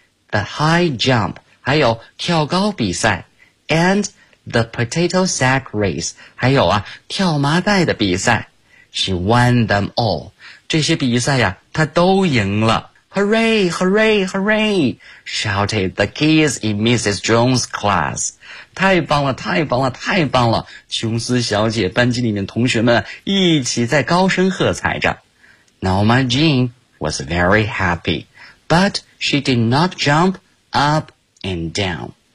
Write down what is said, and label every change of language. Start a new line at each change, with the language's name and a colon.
English: The high jump, 还有跳高比赛。 And the potato sack race,
Chinese: 还有啊跳麻袋的比赛。
English: She won them all.
Chinese: 这些比赛呀，她都赢了。
English: Hooray, hooray, hooray, shouted the kids in Mrs. Jones' class.
Chinese: 太棒了，太棒了，太棒了，琼斯小姐班级里面同学们一起在高声喝彩着。
English: Norma Jean was very happy, but she did not jump up and down.